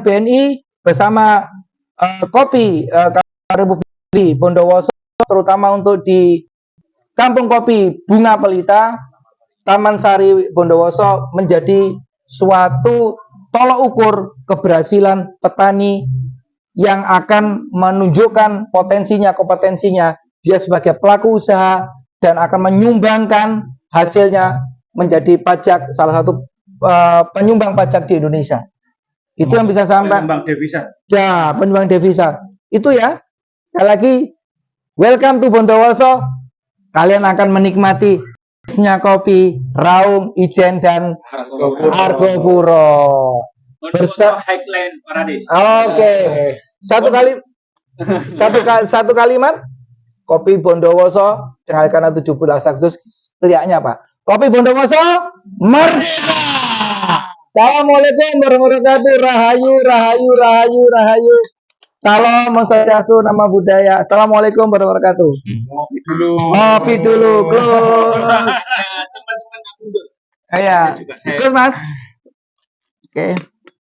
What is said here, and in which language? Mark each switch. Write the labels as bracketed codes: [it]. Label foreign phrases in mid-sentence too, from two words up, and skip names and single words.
[id] BNI bersama Kopi Republik Bondowoso, terutama untuk di Kampung Kopi Bunga Pelita, Taman Sari Bondowoso menjadi suatu tolok ukur keberhasilan petani yang akan menunjukkan kompetensinya dia sebagai pelaku usaha dan akan menyumbangkan hasilnya menjadi pajak, salah satu penyumbang pajak di Indonesia. Itu yang bisa sampai Penyumbang devisa. Ya, penyumbang devisa. Itu ya. Sekali lagi, [en] welcome to Bondowoso. [id] Kalian akan menikmati kopi Raung, Ijen dan Argopuro. [en] Highland Paradise. [id] Oke. Satu kalimat. Kopi Bondowoso karena 17 Agustus teriaknya Pak. Kopi Bondowoso merdeka. [ar] السلام عليكم ورحمة الله وبركاته. [id] Rahayu, rahayu, rahayu, rahayu. Salam Swastiastu, nama budaya. [ar] السلام عليكم ورحمة الله وبركاته. [id] Ngopi dulu, close. Iya, close Mas. Oke.